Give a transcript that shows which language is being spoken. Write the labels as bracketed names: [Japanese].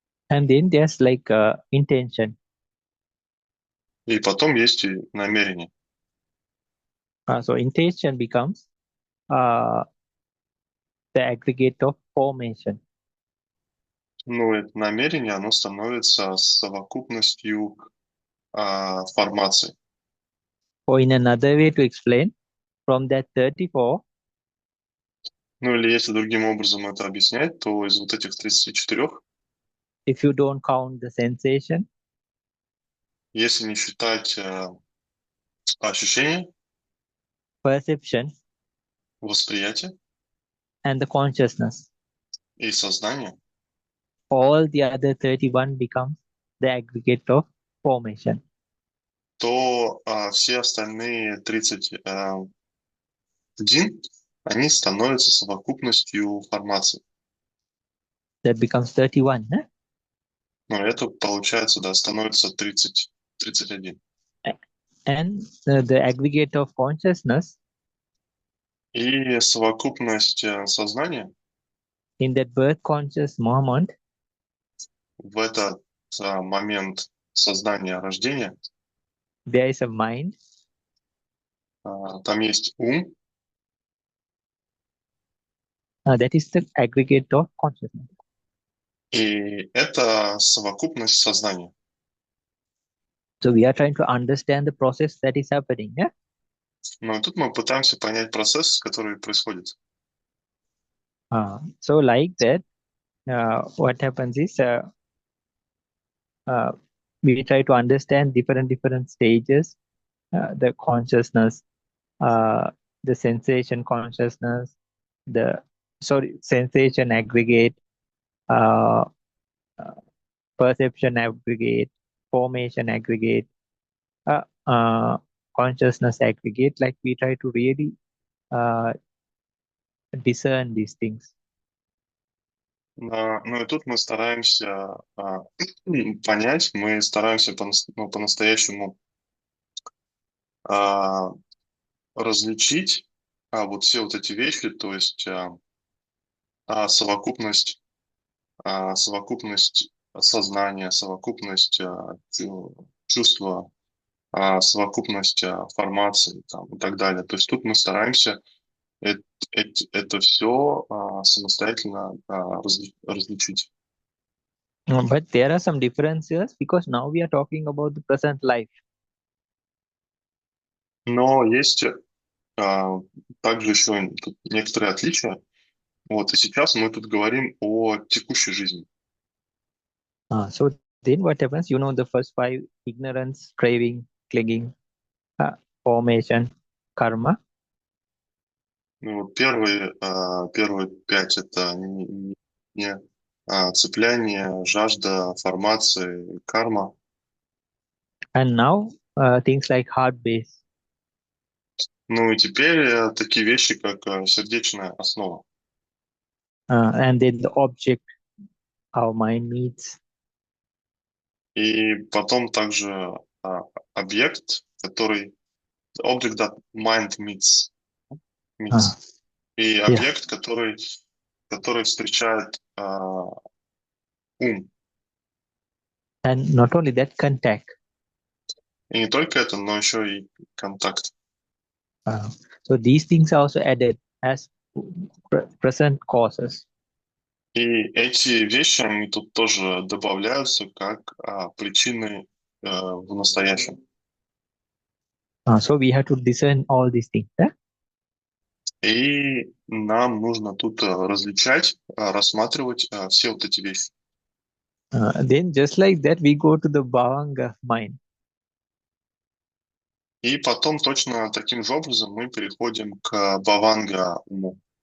[English] And then there's like intention. [Russian] И потом есть и намерение. [English] So intention becomes uh, the aggregate of formation. [Russian] Ну, это намерение, оно становится совокупностью формаций. [English] Or in another way to explain, from that 34, [Russian] Ну, или если другим образом это объяснять, то из вот этих 34, [English] if you don't count the sensation, [Russian] если не считать ощущения, [English] perception, [Russian] восприятие [English] and the consciousness, [Russian] и сознание, [English] all the other 31 becomes the aggregate of formation. [Russian] то все остальные 31, они становятся совокупностью формаций. [English] That becomes 31. Huh? [Russian] Но это, получается, да, становится 31. [English] And the aggregate of consciousness [Russian] И совокупность сознания [English] in that birth conscious moment [Russian] в этот момент сознания рождения, [English] there is a mind, [Russian] там есть ум, [English] that is the aggregate of consciousness. [Russian] и это совокупность сознания. [English] So we are trying to understand the process that is happening. Yeah? [Russian] Но тут мы пытаемся понять процесс, который происходит. [English] So like that, what happens is we try to understand different stages, the consciousness, the sensation consciousness, the sensation aggregate, uh, perception aggregate, formation aggregate, uh, uh, consciousness aggregate. Like we try to really discern these things. [Russian] Ну и тут мы стараемся понять, мы стараемся по-настоящему различить вот все вот эти вещи, то есть совокупность, совокупность сознания, совокупность чувства, совокупность формаций там, и так далее. То есть тут мы стараемся это все самостоятельно различить. [English] But there are some differences because now we are talking about the present life. [Russian] Но есть также еще тут некоторые отличия. Вот, и сейчас мы тут говорим о текущей жизни. [English] So then what happens? You know the first five: ignorance, craving, clinging, formation, karma. [Russian] Ну, вот первые 5 это не цепляние, жажда, формации, карма. [English] And now things like heart base. [Russian] Ну и теперь такие вещи, как сердечная основа. [English] And then the object our mind meets. [Russian] И потом также объект, который [English] object that mind meets. [Russian] И объект, который встречает ум. [English] And not only that, contact. [Russian] И не только это, но еще и контакт. [English] So these things are also added as present causes. [Russian] И эти вещи, они тут тоже добавляются как причины в настоящем. [English] So we have to discern all these things. [Russian] И нам нужно тут различать, рассматривать все вот эти вещи. [English] Then just like that, we go to the bhavanga mind. [Russian] И потом точно таким же образом мы переходим к бхаванга уму.